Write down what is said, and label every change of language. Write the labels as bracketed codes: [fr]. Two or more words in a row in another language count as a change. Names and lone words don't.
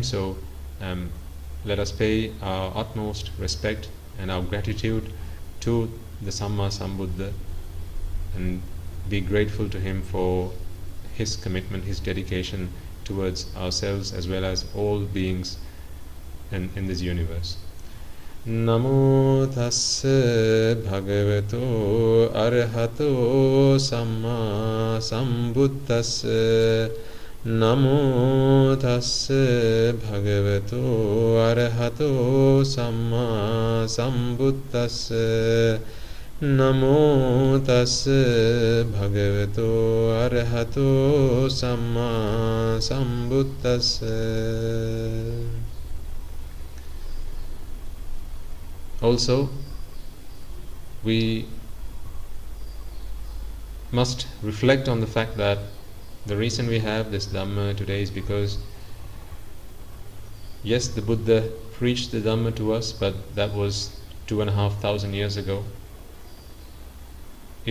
[en] So let us pay our utmost respect and our gratitude to the Samma Sambuddha, and be grateful to him for his commitment, his dedication towards ourselves as well as all beings in this universe. [pi] Namo tassa bhagavato arahato samma sambuddhassa. Namo tassa bhagavato arahato samma sambuddhassa. Namo tassa bhagavato arahato samma sambuddhassa. [en] Also, we must reflect on the fact that the reason we have this Dhamma today is because, yes, the Buddha preached the Dhamma to us, but that was 2,500 years ago.